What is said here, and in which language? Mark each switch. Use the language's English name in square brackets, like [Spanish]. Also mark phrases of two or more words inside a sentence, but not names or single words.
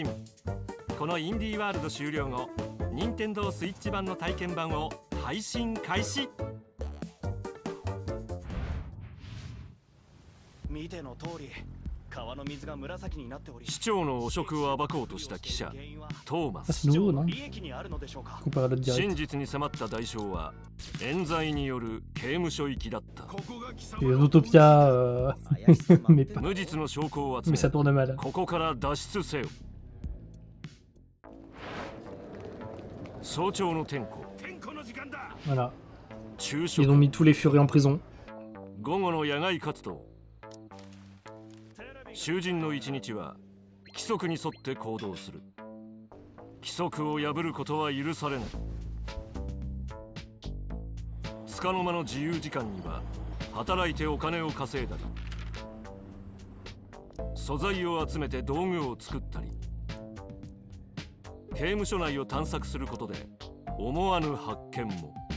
[Japanese] このインディーワールド終了後、任天堂スイッチ版の体験版を配信開始。市長の汚職を暴こうとした記者トーマ [French] Ah, [Japanese] ス。 [French] c'est nouveau, non? Comparé à l'autre [Japanese] 真 [French] direct. [Japanese] 実に迫った代償は冤罪による刑務所行きだった。 [French] Et Autopia, mais, [Japanese] 無実の証拠を集 [French] mais [Japanese] め [French] ça tourne mal. [Japanese] ここから脱出せよ。早朝の点呼、 [French] Voilà. [Japanese] 昼 [French] Ils [Japanese] 食、 [French] ont mis tous les furies en prison. [Japanese] 午後の野外活動。囚人の一日は規則に沿って行動する。規則を破ることは許されない。束の間の自由時間には働いてお金を稼いだり、素材を集めて道具を作ったり、刑務所内を探索することで思わぬ発見も。